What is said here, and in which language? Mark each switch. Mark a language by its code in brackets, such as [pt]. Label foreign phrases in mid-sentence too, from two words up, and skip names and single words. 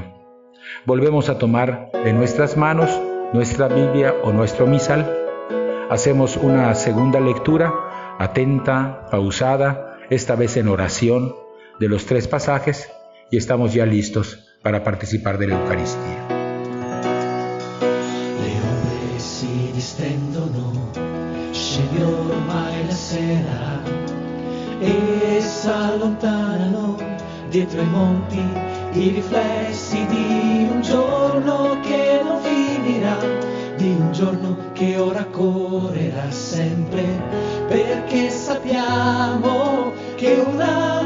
[es] Volvemos a tomar en nuestras manos nuestra Biblia o nuestro misal. Hacemos una segunda lectura, atenta, pausada, esta vez en oración, de los 3 pasajes, y estamos ya listos para participar de la Eucaristía. [it] Le ore si distendono, scende ormai la sera e s'allontanano dietro i monti i riflessi di un giorno che non finirà, di un giorno che ora correrà sempre, perché sappiamo che una